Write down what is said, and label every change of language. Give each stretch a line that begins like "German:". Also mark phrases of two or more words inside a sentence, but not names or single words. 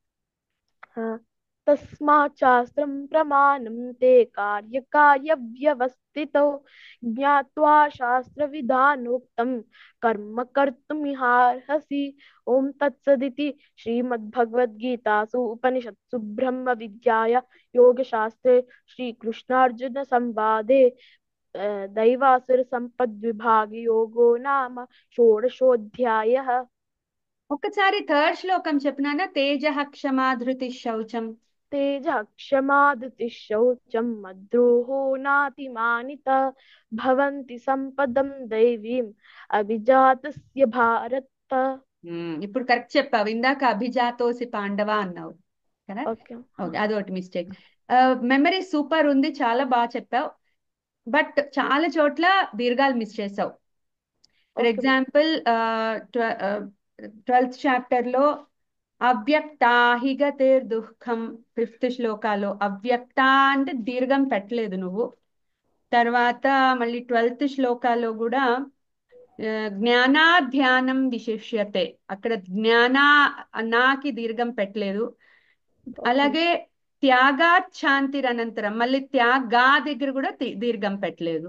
Sanskrit: तस्मात् शास्त्रं प्रमाणं ते कार्यकार्यव्यवस्थितौ ज्ञात्वा शास्त्रविधानोक्तं कर्म कर्तुमिहार्हसि ॐ तत्सदिति श्रीमद्भगवद्गीतासु उपनिषत्सु ब्रह्मविद्याया योगशास्त्रे श्रीकृष्णार्जुनसंवादे दैवासुरसम्पद्विभाग योगो नाम षोडशोऽध्यायः
Telugu: ఒకసారి థర్డ్ శ్లోకం చెప్పినానా
Sanskrit: తేజః క్షమా ధృతి శౌచం तेजः क्षमाधृतिः शौचं मद्रोहो नातिमानिता भवन्ति सम्पदं दैवीम् अभिजातस्य भारत
Telugu: ఇప్పుడు కరెక్ట్ చెప్పావు ఇందాక
Sanskrit: అభిజాతోసి పాండవ
Telugu: అన్నావు కదా ఓకే ఓకే అదొకటి
English: mistake memory super
Telugu: ఉంది చాలా బాగా చెప్పావు బట్ చాలా చోట్ల దీర్ఘాలు మిస్ చేసావు ఫర్ ఓకే
English: example 12th chapter
Telugu: లో
Sanskrit: అవ్యక్తాహిగతేర్ దుఃఖం
Telugu: 5th శ్లోకాలో అవ్యక్త అంటే దీర్ఘం పెట్టలేదు నువ్వు తర్వాత మళ్ళీ 12th శ్లోకాలో కూడా
Sanskrit: జ్ఞానాధ్యానం విశిష్యతే
Telugu: అక్కడ నాకి దీర్ఘం పెట్టలేదు అలాగే త్యాగాచ్ఛాంతిరనంతరం మళ్ళీ త్యాగా దగ్గర కూడా దీర్ఘం పెట్టలేదు